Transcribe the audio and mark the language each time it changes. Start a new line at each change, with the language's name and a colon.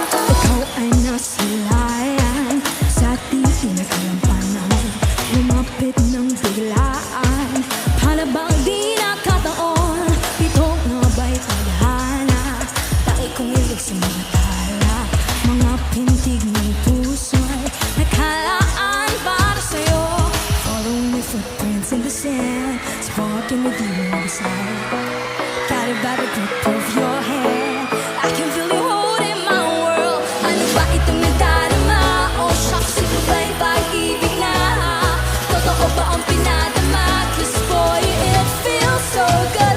Filipino: Ikaw ay nasilayan sa tihin na kalampanan, lumapit ng biglaan, para bang di nakataon, ito nga ba'y tadhana? Tayo kong ilig sa mga tala, mga pintig ng puso'y nakalaan para sa'yo.
English: Follow my footprints in the sand, sparking with you on the side. Got it by the grip of your hand, I can feel you holding my world.
Filipino: Ano ba itong nadarama? Oh shucks, ito ba'y pag-ibig na? Totoo ba ang pinadama?
English: 'Cause boy, it feels so good.